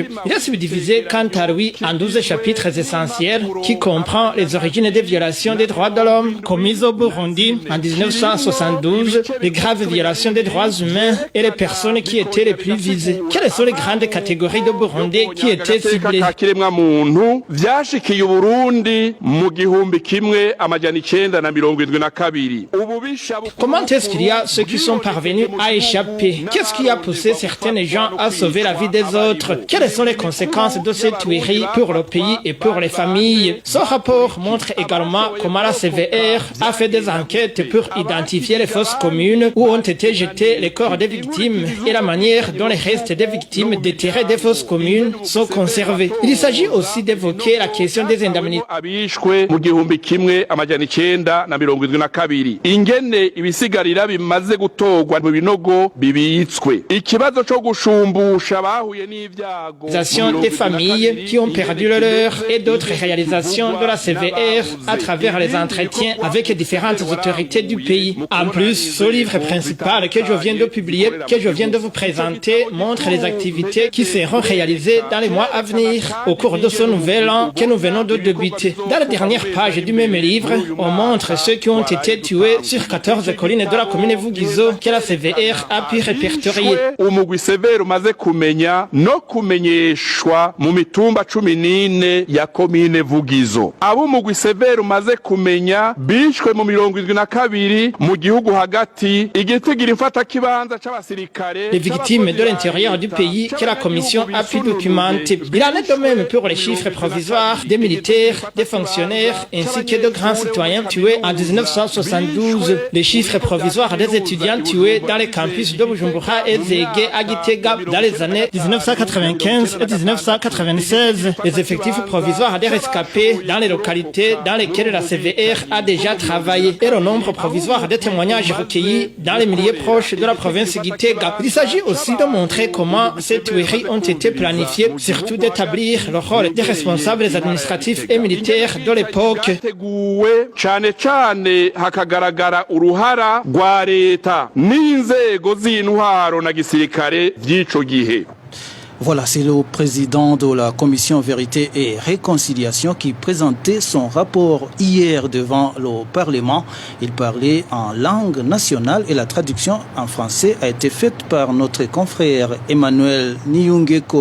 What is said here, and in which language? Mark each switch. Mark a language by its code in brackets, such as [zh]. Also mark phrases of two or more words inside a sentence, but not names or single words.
[fr] Il est subdivisé quant à lui en 12 chapitres essentiels qui comprend les origines des violations des droits de l'homme commises au Burundi en 1972, les graves violations des droits humains et les personnes qui étaient les plus visées. Quelles sont les grandes catégories de Burundais qui étaient ciblées? [rn] kiremwa muntu vyashikiye Burundi mu 1972. [fr] Comment est-ce qu'il y a ceux qui sont parvenus à échapper? Qu'est-ce qui a poussé certains gens à sauver la vie des autres? Quelles sont les conséquences de ces tueries pour le pays et pour les familles? Ce rapport montre également comment la CVR a fait des enquêtes pour identifier les fosses communes où ont été jetés les corps des victimes et la manière dont les restes des victimes déterrés des fosses communes sont conservés. Il s'agit aussi d'évoquer la question des indemnités. [rn] Ingene ibisigarira bimaze gutorwa mu binogo bibitswe. Ikibazo cyo gushumbusha bahuye n'ivyago. [fr] Des familles qui ont perdu le leur et d'autres réalisations de la CVR à travers les entretiens avec différentes autorités du pays. En plus, ce livre principal que je viens de publier, que je viens de vous présenter, montre les activités qui seront réalisées dans les mois à venir. s'épanouir au cours de ce nouvel an que nous venons de débuter. Dans la dernière page du même livre, on montre ceux qui ont été tués sur 14 collines de la commune Vugizo que la CVR a pu répertorier. [rn] Umugwi severe umaze kumenya no kumenyeshwa mu mitumba 14 ya commune Vugizo. Abo umugwi severe umaze kumenya bishwe mu 72 mu gihugu hagati igitigira imfata kibanza c'abasirikare. [fr] Les victimes de l'intérieur du pays que la commission a pu documenter. Il en est de même pour les chiffres provisoires des militaires, des fonctionnaires ainsi que de grands citoyens tués en 1972. Les chiffres provisoires des étudiants tués dans les campus de Bujumbura et Zégué à Gitega dans les années 1995 et 1996. Les effectifs provisoires des rescapés dans les localités dans lesquelles la CVR a déjà travaillé et le nombre provisoire des témoignages recueillis dans les milieux proches de la province Gitega. Il s'agit aussi de montrer comment ces tueries ont été planifiées, surtout d'établir le rôle des responsables administratifs et militaires de l'époque. [rn] Cane cane hakagaragara uruhara rwa leta n'inzego z'intwaro na gisirikare vy'ico gihe. [fr] Voilà, c'est le président de la commission Vérité et Réconciliation qui présentait son rapport hier devant le Parlement. Il parlait en langue nationale et la traduction en français a été faite par notre confrère Emmanuel Niyungeko.